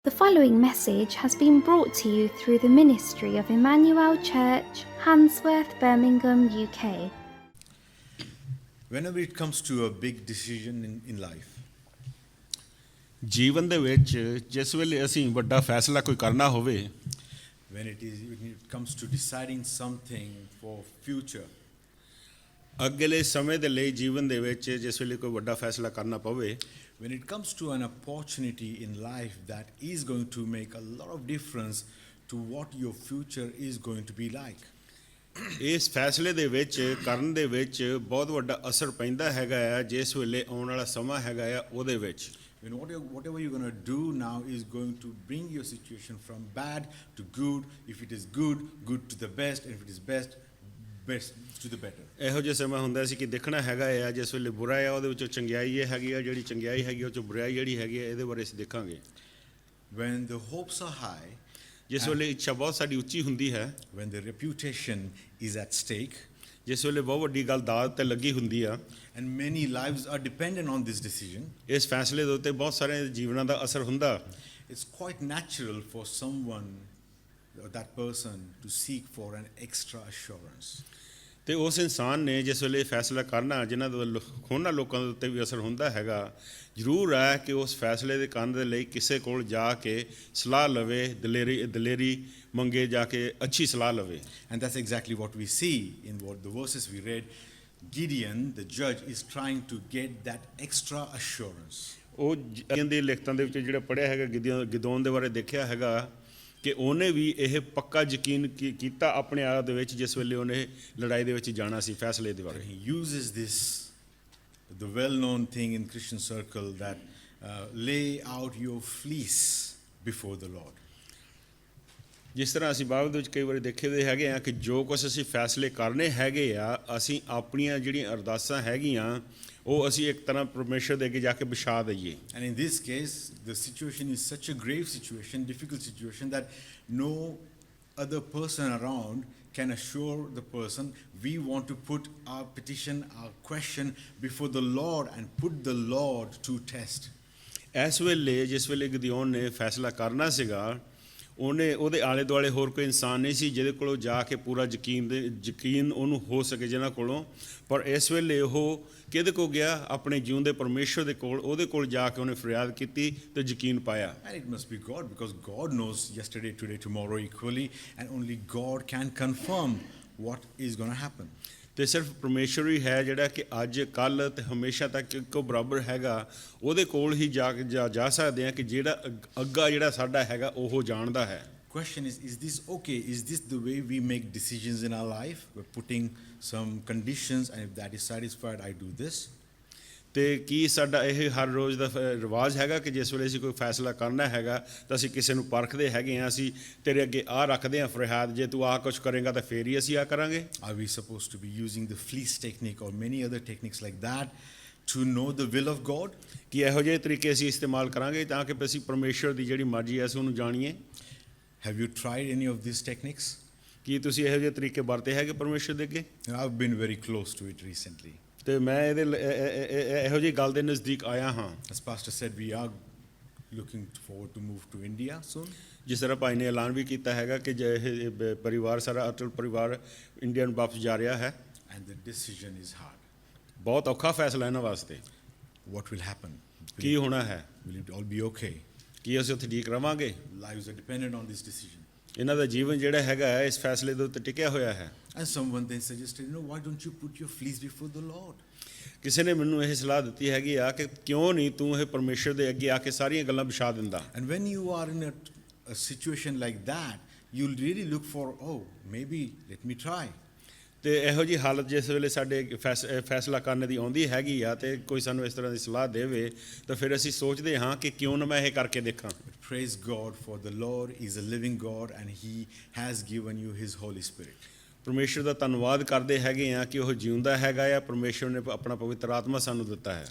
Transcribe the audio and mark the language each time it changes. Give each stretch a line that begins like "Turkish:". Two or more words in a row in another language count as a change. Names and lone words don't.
English: The following message has been brought to you through the ministry of Emmanuel Church, Handsworth, Birmingham, UK. Whenever it comes to a big decision in life,
Punjabi: ਜੀਵਨ ਦੇ ਵਿੱਚ ਜਿਸ ਵੇਲੇ ਅਸੀਂ ਵੱਡਾ ਫੈਸਲਾ ਕੋਈ ਕਰਨਾ ਹੋਵੇ
English: when it comes to deciding something for future,
Punjabi: ਅੱਗੇਲੇ ਸਮੇਂ ਦੇ ਲਈ ਜੀਵਨ ਦੇ ਵਿੱਚ ਜਿਸ ਵੇਲੇ ਕੋਈ ਵੱਡਾ ਫੈਸਲਾ ਕਰਨਾ ਪਵੇ
English: when it comes to an opportunity in life that is going to make a lot of difference to what your future is going to be like.
Punjabi: ਇਸ ਫੈਸਲੇ ਦੇ ਵਿੱਚ ਕਰਨ ਦੇ ਵਿੱਚ ਬਹੁਤ ਵੱਡਾ ਅਸਰ ਪੈਂਦਾ ਹੈਗਾ ਆ ਜਿਸ ਵੇਲੇ ਆਉਣ ਵਾਲਾ ਸਮਾਂ ਹੈਗਾ ਆ ਉਹਦੇ ਵਿੱਚ
English: When whatever you're going to do now is going to bring your situation from bad to good. If it is good, good to the best. And if it is best, best to the better.
Punjabi: ਇਹੋ ਜਿਹਾ ਸਮਾਂ ਹੁੰਦਾ ਸੀ ਕਿ ਦੇਖਣਾ ਹੈਗਾ ਆ ਜਿਸ ਵੇਲੇ ਬੁਰਾ ਆ ਉਹਦੇ ਵਿੱਚੋਂ ਚੰਗਿਆਈ ਇਹ ਹੈਗੀ ਆ ਜਿਹੜੀ ਚੰਗਿਆਈ ਹੈਗੀ ਉਹ 'ਚੋਂ ਬੁਰਾਈ ਜਿਹੜੀ ਹੈਗੀ ਆ ਇਹਦੇ ਬਾਰੇ ਅਸੀਂ ਦੇਖਾਂਗੇ
English: When the hopes are high,
Punjabi: ਜਿਸ ਵੇਲੇ ਇੱਛਾ ਬਹੁਤ ਸਾਡੀ ਉੱਚੀ ਹੁੰਦੀ ਹੈ
English: when the reputation is at stake,
Punjabi: ਜਿਸ ਵੇਲੇ ਬਹੁਤ ਵੱਡੀ ਗੱਲ ਦਾਅ 'ਤੇ ਲੱਗੀ ਹੁੰਦੀ ਆ
English: and many lives are dependent on this decision,
Punjabi: ਇਸ ਫੈਸਲੇ ਦੇ ਉੱਤੇ ਬਹੁਤ ਸਾਰੇ ਜੀਵਨਾਂ ਦਾ ਅਸਰ ਹੁੰਦਾ
English: it's quite natural for someone or that person to seek for an extra assurance.
Punjabi: ਤੇ ਉਸ ਇਨਸਾਨ ਨੇ ਜਿਸ ਵੇਲੇ ਫੈਸਲਾ ਕਰਨਾ ਜਿਨ੍ਹਾਂ ਦੇ ਹੋਰਨਾਂ ਲੋਕਾਂ ਦੇ ਉੱਤੇ ਵੀ ਅਸਰ ਹੁੰਦਾ ਹੈਗਾ ਜ਼ਰੂਰ ਹੈ ਕਿ ਉਸ ਫੈਸਲੇ ਦੇ ਕਰਨ ਦੇ ਲਈ ਕਿਸੇ ਕੋਲ ਜਾ ਕੇ ਸਲਾਹ ਲਵੇ ਦਲੇਰੀ ਮੰਗੇ ਜਾ ਕੇ ਅੱਛੀ ਸਲਾਹ ਲਵੇ
English: And that's exactly what we see in what the verses we read. Gideon, the judge, is trying to get that extra assurance.
Punjabi: ਉਹ ਦੇ ਲਿਖਤਾਂ ਦੇ ਵਿੱਚ ਜਿਹੜਾ ਪੜ੍ਹਿਆ ਹੈਗਾ ਗਿਦੋਨ ਦੇ ਬਾਰੇ ਦੇਖਿਆ ਹੈਗਾ ਕਿ ਉਹਨੇ ਵੀ ਇਹ ਪੱਕਾ ਯਕੀਨ ਕੀਤਾ ਆਪਣੇ ਆਪ ਦੇ ਵਿੱਚ ਜਿਸ ਵੇਲੇ ਉਹਨੇ ਲੜਾਈ ਦੇ ਵਿੱਚ ਜਾਣਾ ਸੀ ਫੈਸਲੇ ਦੇ ਬਾਰੇ
English: And he uses this, the well-known thing in Christian circle, that lay out your fleece before the Lord.
Punjabi: ਜਿਸ ਤਰ੍ਹਾਂ ਅਸੀਂ ਬਾਈਬਲ ਦੇ ਵਿੱਚ ਕਈ ਵਾਰੀ ਦੇਖੇ ਦੇ ਹੈਗੇ ਆ ਕਿ ਜੋ ਕੁਛ ਅਸੀਂ ਫੈਸਲੇ ਕਰਨੇ ਹੈਗੇ ਆ ਅਸੀਂ ਆਪਣੀਆਂ ਜਿਹੜੀਆਂ ਅਰਦਾਸਾਂ ਹੈਗੀਆਂ ਉਹ ਅਸੀਂ ਇੱਕ ਤਰ੍ਹਾਂ ਪਰਮੇਸ਼ਰ ਦੇ ਅੱਗੇ ਜਾ ਕੇ ਵਿਛਾ ਦਈਏ
English: And in this case, the situation is such a grave situation, difficult situation, that no other person around can assure the person. We want to put our petition, our question before the Lord and put the Lord to test.
Punjabi: ਇਸ ਵੇਲੇ ਜਿਸ ਵੇਲੇ ਗਿਦਿਓਨ ਨੇ ਫੈਸਲਾ ਕਰਨਾ ਸੀਗਾ ਉਹਦੇ ਆਲੇ ਦੁਆਲੇ ਹੋਰ ਕੋਈ ਇਨਸਾਨ ਨਹੀਂ ਸੀ ਜਿਹਦੇ ਕੋਲੋਂ ਜਾ ਕੇ ਪੂਰਾ ਯਕੀਨ ਉਹਨੂੰ ਹੋ ਸਕੇ ਜਿਹਨਾਂ ਕੋਲੋਂ ਪਰ ਇਸ ਵੇਲੇ ਉਹ ਕਿਹਦੇ ਕੋਲ ਗਿਆ ਆਪਣੇ ਜਿਉਂਦੇ ਪਰਮੇਸ਼ਰ ਦੇ ਕੋਲ ਉਹਦੇ ਕੋਲ ਜਾ ਕੇ ਉਹਨੇ ਫਰਿਆਦ ਕੀਤੀ ਤੇ ਯਕੀਨ ਪਾਇਆ
English: And it must be God, because God knows yesterday, today, tomorrow equally, and only God can confirm what is going to happen.
Punjabi: ਤੇ ਸਿਰਫ ਪਰਮੇਸ਼ਰ ਹੀ ਹੈ ਜਿਹੜਾ ਕਿ ਅੱਜ ਕੱਲ੍ਹ ਤੇ ਹਮੇਸ਼ਾ ਤੱਕ ਇੱਕੋ ਬਰਾਬਰ ਹੈਗਾ ਉਹਦੇ ਕੋਲ ਹੀ ਜਾ ਸਕਦੇ ਹਾਂ ਕਿ ਜਿਹੜਾ ਅੱਗਾ ਜਿਹੜਾ ਸਾਡਾ ਹੈਗਾ ਉਹ ਜਾਣਦਾ ਹੈ
English: Question is this okay? Is this the way we make decisions in our life? We're putting some conditions, and if that is satisfied, I do this.
Punjabi: ਤੇ ਕੀ ਸਾਡਾ ਇਹ ਹਰ ਰੋਜ਼ ਦਾ ਰਿਵਾਜ ਹੈਗਾ ਕਿ ਜਿਸ ਵੇਲੇ ਅਸੀਂ ਕੋਈ ਫੈਸਲਾ ਕਰਨਾ ਹੈਗਾ ਤਾਂ ਅਸੀਂ ਕਿਸੇ ਨੂੰ ਪਰਖਦੇ ਹੈਗੇ ਹਾਂ ਅਸੀਂ ਤੇਰੇ ਅੱਗੇ ਆਹ ਰੱਖਦੇ ਹਾਂ ਫਰਿਆਦ ਜੇ ਤੂੰ ਆਹ ਕੁਛ ਕਰੇਂਗਾ ਤਾਂ ਫੇਰ ਹੀ ਅਸੀਂ ਆਹ ਕਰਾਂਗੇ
English: Are we supposed to be using the fleece technique or many other techniques like that to know the will of God?
Punjabi: ਕਿ ਇਹੋ ਜਿਹੇ ਤਰੀਕੇ ਅਸੀਂ ਇਸਤੇਮਾਲ ਕਰਾਂਗੇ ਤਾਂ ਕਿ ਅਸੀਂ ਪਰਮੇਸ਼ਰ ਦੀ ਜਿਹੜੀ ਮਰਜ਼ੀ ਹੈ ਅਸੀਂ ਉਹਨੂੰ ਜਾਣੀਏ
English: Have you tried any of these techniques?
Punjabi: ਕੀ ਤੁਸੀਂ ਇਹੋ ਜਿਹੇ ਤਰੀਕੇ ਵਰਤੇ ਹੈਗੇ ਪਰਮੇਸ਼ਰ ਦੇ ਅੱਗੇ
English: I've been very close to it recently.
Punjabi: ਤੇ ਮੈਂ ਇਹੋ ਜਿਹੀ ਗੱਲ ਦੇ ਨਜ਼ਦੀਕ ਆਇਆ ਹਾਂ
English: As Pastor said, we are looking forward to move to India soon.
Punjabi: ਜਿਸ ਤਰ੍ਹਾਂ ਭਾਈ ਨੇ ਐਲਾਨ ਵੀ ਕੀਤਾ ਹੈਗਾ ਕਿ ਜੇ ਇਹ ਪਰਿਵਾਰ ਸਾਰਾ ਅਟਲ ਪਰਿਵਾਰ ਇੰਡੀਆ ਨੂੰ ਵਾਪਸ ਜਾ ਰਿਹਾ ਹੈ
English: And the decision is hard.
Punjabi: ਬਹੁਤ ਔਖਾ ਫੈਸਲਾ ਇਹਨਾਂ ਵਾਸਤੇ
English: What will happen?
Punjabi: ਕੀ ਹੋਣਾ ਹੈ
English: Will it all be okay?
Punjabi: ਕੀ ਅਸੀਂ ਉੱਥੇ ਠੀਕ ਰਵਾਂਗੇ
English: Lives are dependent on this decision.
Punjabi: ਇਹਨਾਂ ਦਾ ਜੀਵਨ ਜਿਹੜਾ ਹੈਗਾ ਹੈ ਇਸ ਫੈਸਲੇ ਦੇ ਉੱਤੇ ਟਿਕਿਆ ਹੋਇਆ ਹੈ
English: And someone then suggested, why don't you put your fleece before the Lord?
Punjabi: ਕਿਸੇ ਨੇ ਮੈਨੂੰ ਇਹ ਸਲਾਹ ਦਿੱਤੀ ਹੈਗੀ ਆ ਕਿ ਕਿਉਂ ਨਹੀਂ ਤੂੰ ਇਹ ਪਰਮੇਸ਼ਰ ਦੇ ਅੱਗੇ ਆ ਕੇ ਸਾਰੀਆਂ ਗੱਲਾਂ ਵਿਛਾ ਦਿੰਦਾ
English: And when you are in a situation like that, you'll really look for, maybe let me try.
Punjabi: ਤੇ ਇਹੋ ਜਿਹੀ ਹਾਲਤ ਜਿਸ ਵੇਲੇ ਸਾਡੇ ਫੈਸਲਾ ਕਰਨ ਦੀ ਆਉਂਦੀ ਹੈਗੀ ਆ ਤੇ ਕੋਈ ਸਾਨੂੰ ਇਸ ਤਰ੍ਹਾਂ ਦੀ ਸਲਾਹ ਦੇਵੇ ਤਾਂ ਫਿਰ ਅਸੀਂ ਸੋਚਦੇ ਹਾਂ ਕਿ ਕਿਉਂ ਨਾ ਮੈਂ ਇਹ ਕਰਕੇ ਦੇਖਾਂ
English: Praise God, for the Lord is a living God and He has given you His Holy Spirit.
Punjabi: ਪਰਮੇਸ਼ਰ ਦਾ ਧੰਨਵਾਦ ਕਰਦੇ ਹੈਗੇ ਆ ਕਿ ਉਹ ਜਿਉਂਦਾ ਹੈਗਾ ਆ ਪਰਮੇਸ਼ਰ ਨੇ ਆਪਣਾ ਪਵਿੱਤਰ ਆਤਮਾ ਸਾਨੂੰ ਦਿੱਤਾ ਹੈ